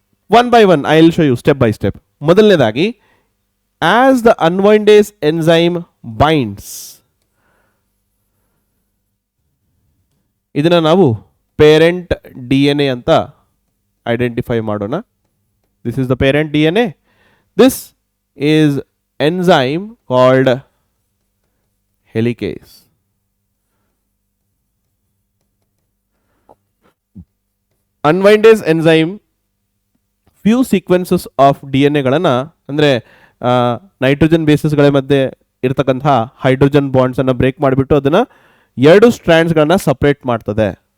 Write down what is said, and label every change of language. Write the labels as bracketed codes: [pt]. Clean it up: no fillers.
[en] One by one I will show you step by step. ಮೊದಲನೇದಾಗಿ, as the unwindase enzyme binds, [kn] ಇದನ್ನ ನಾವು parent D N A ಅಂತ identify ಮಾಡೋಣ. [en] This is the parent DNA. This is enzyme called helicase. Unwindase enzyme few sequences of DNA [kn] ಗಳನ್ನ ಅಂದರೆ nitrogen ಬೇಸಸ್ಗಳ ಮಧ್ಯೆ ಇರತಕ್ಕಂತಹ hydrogen bonds ಅನ್ನು ಬ್ರೇಕ್ ಮಾಡಿಬಿಟ್ಟು ಅದನ್ನ ಎರಡು ಸ್ಟ್ರ್ಯಾಂಡ್ಸ್ಗಳನ್ನ ಸಪ್ರೇಟ್ ಮಾಡ್ತದೆ.